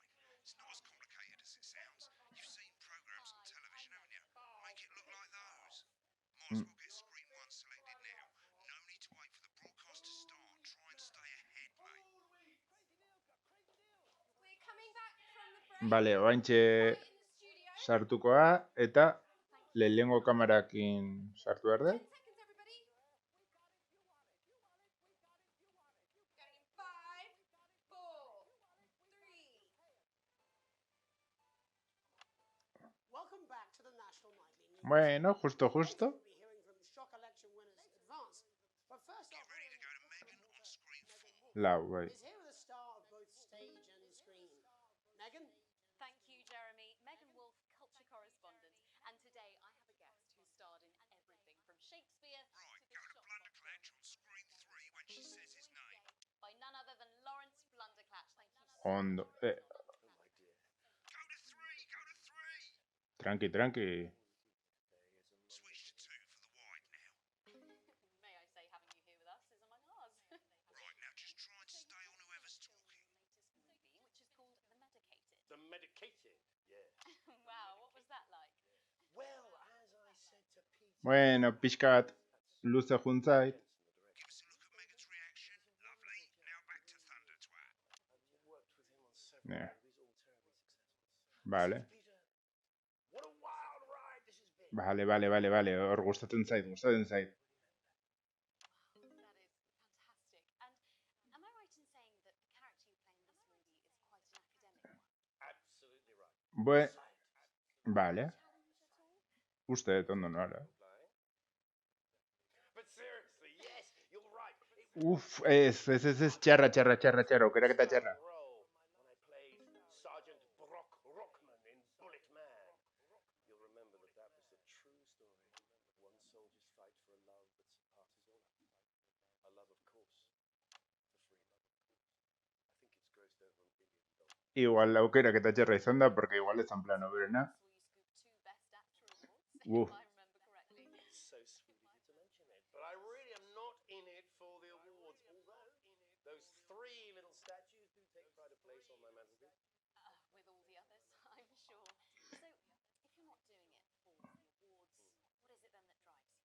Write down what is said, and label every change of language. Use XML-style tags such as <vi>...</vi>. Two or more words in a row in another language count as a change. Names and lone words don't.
<en>It's not as complicated as it sounds. You've seen programs on television, haven't you? Make it look like those. Might as Mm. well get screen 1 selected now. No need to wait for the broadcast to start. Try and stay ahead, mate. We're coming back from the break.</en> <eu>Vale, oraintxe</eu> <en>Quiet in the studio.</en> <eu>sartukoa eta lehenengo kamerakin sartu behar</eu> <en>10</en> <eu>dut.</eu> <en>seconds, everybody. Going in 5, 4, 3. Welcome back to the National Nightly News.</en> <es>Bueno, justo.</es> <en>Later, we'll be hearing from shock election winners advance. But first Get off, ready to go to Megan on screen 4.</en> <eu>Lau, bai.</eu> <en>is here with a star of both stage and screen. Megan? Thank you, Jeremy. Megan Wolf, culture correspondent. And today I have a guest who starred in everything from Shakespeare Right, to go the to Blunderclatch on screen 3 when she says his name. by none other than Lawrence Blunderclatch. Thank you so</en> <eu>Ondo.</eu> <en>much. Go to 3, go to 3.</en> <es>Tranqui.</es> <en>Switch to 2 for the wide now. May I say, having you here with us is on my Mars. Right, now just try and stay on whoever's talking. Latest movie, which is called The Medicated. The medicated, yeah. Wow, what was that like? Well, as I said to Peter,</en> <eu>Bueno, pixka bat luze juntzait.</eu> <en>Give us a look at Megan's reaction. Lovely. Now back to Thunder Twat. worked with him on several Yeah. movies, all terribly successful.</en> <es>Vale.</es> <en>Peter, what a wild ride this has been.</en> <eu>Vale. Hor gustatzen zait.</eu> <en>That is fantastic. And am I right in saying that the character you play in this movie is quite an academic one? Absolutely right.</en> <es>Bue,</es> <en>Science.</en> <es>vale.</es> <en>Challenge at all?</en> <eu>Uste dut ondo nola.</eu> <en>Applying. But seriously, yes, you're right. It was</en> <eu>Uf, ez, txarra, aukeraketa txarra.</eu> <en>role when I played Sergeant Brock Rockman in Bullet Man. You'll remember that was a true story. One soldier's fight for a love that surpasses all. A love, of course, for free love, of course. I think it's grossed over $1 billion.</en> <eu>Igual aukeraketa txarra izan da, porque igual ez plan hoberena.</eu> <en>Saw you scoop 2 Best Actor awards, Woof. if I remember correctly. So sweet of you to mention it, but I really am not in it for the awards, although those 3 little statues do take pride of place on my mantelpiece. With all the others, I'm sure. So, if you're not doing it for the awards, what is it then that drives you?</en>